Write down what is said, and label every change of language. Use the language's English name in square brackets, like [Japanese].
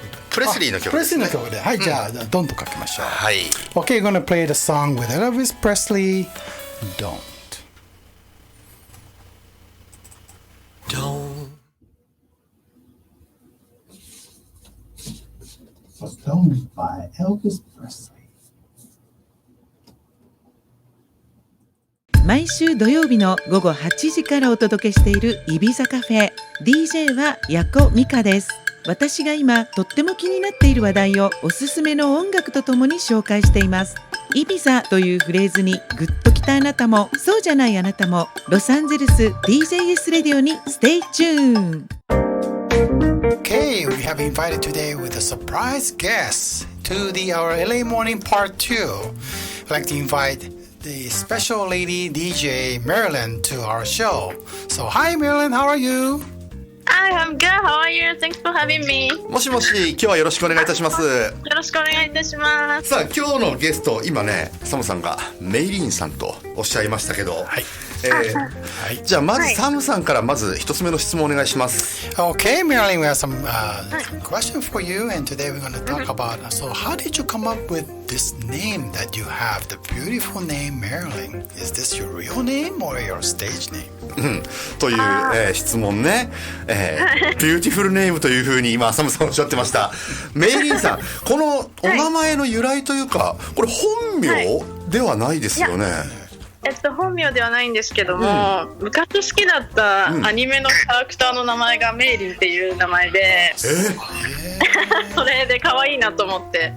[Japanese] プレスリーの曲ですね。プレスリーの曲で、はい、じゃあドンとかけましょう。はい。 [English] Okay, gonna play the song with Elvis Presley. Don't. Don't by Elvis Presley. [Japanese] 毎週土曜日の午後8時からお届けしているイビザカフェ。 DJ はヤコミカです。私が今とっても気になっている話題をおすすめの音楽とともに紹介しています。イビザというフレーズにグッときたあなたも、そうじゃないあなたも、ロサンゼルス DJS レディオにステイチューン。 [English] Okay, we have invited today with a surprise guest to our LA Morning Part 2. I'd like to invite the special lady DJ Marilyn to our show. So, hi Marilyn, how are you? Hi, I'm good. How are you? Thanks for having me. [Japanese] もしもし、今日はよろしくお願いいたします。よろしくお願いいたします。さあ、今日のゲスト、今ね、サムさんがメイリンさんとおっしゃいましたけど、はい。じゃあまずサムさんからまず一つ目の質問お願いします。 [English] Okay, Marilyn, we have some question for you, and today we're going to talk about. So, how did you come up with this name that you have, the beautiful name Marilyn? Is this your real name or your stage name? [Japanese] という、質問ね、ビューティフルネームというふうに今サムさんおっしゃってました。メイリンさん、このお名前の由来というか、これ本名ではないですよね。本名ではないんですけども、昔好きだったアニメのキャラクターの名前がメイリンっていう名前で、それで可愛いなと思って。